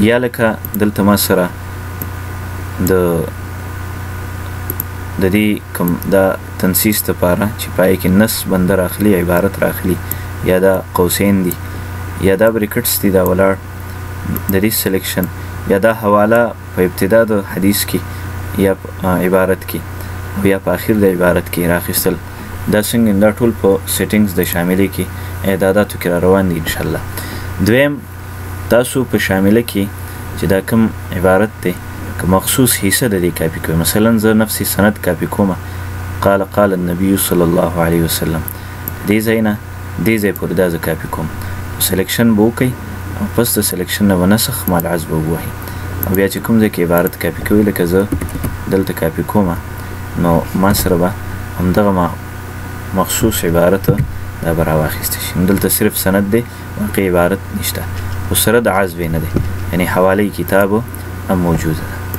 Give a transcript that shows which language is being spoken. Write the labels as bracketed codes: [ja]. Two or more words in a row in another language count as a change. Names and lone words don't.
[ps] یا لکه دلته ما سره د دې کوم دا تنسیس دپاره چې پای کې نص بنده راخلي، عبارت راخلي، یا دا قوسین دي یا دا بریکټس دي دا ولاړ، د دې سلیکشن یا دا حواله په ابتدا د حدیث کې یا عبارت کې او یا په آخر د عبارت کې راخیستل، دا څنګه دا ټول په سیټینګز د شاملې کې اعداداتو کې را روان دي انشاءالله. دویم تاسو په شامله کې چې دا کوم عبارت دی که مخصوص حصه د دې کاپی کوئ، مثلا زه نفسي سند کاپی کومه [ar] قال النبي صلی الله علیه وسلم، [ps] دې ځای نه دې ځای پورې دا زه کاپی کوم، سلیکشن به وکئ او پس د سلیکشن نه به [ar] نسخ مع العزو [ps] به ووهئ او بیا چې کوم ځای کې عبارت کاپی کوئ لکه زه دلته کاپی کومه نو ما سره به همدغه مخصوص عبارت دا به راواخیستی شي. دلته صرف سند دی، واقع عبارت نشته، خو سره د عزو نه دی، یعنی حواله کتاب هم موجوده ده.